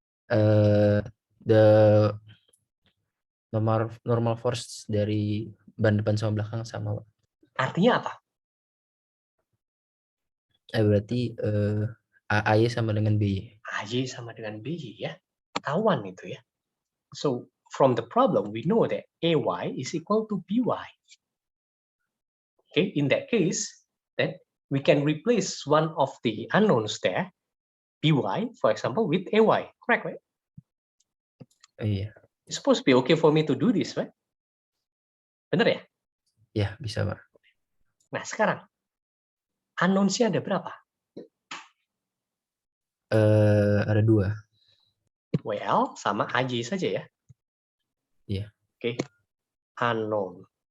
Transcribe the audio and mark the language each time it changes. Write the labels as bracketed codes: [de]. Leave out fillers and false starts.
[id] The normal force dari ban depan sama belakang sama, Pak. Artinya apa? Berarti AY sama dengan BY. AY sama dengan BY ya. Ketahuan itu ya. [en] So, from the problem, we know that AY is equal to BY. Okay, in that case, then we can replace one of the unknowns there, BY, for example, with AY. Correct, right? [id] Iya. [en] It's supposed to be okay for me to do this, right? [id] Bener ya? Ya, bisa, Pak. Nah, sekarang, unknowns-nya ada berapa? Ada 2. WL sama AJ saja ya? Iya. [en] Oke. Unknown.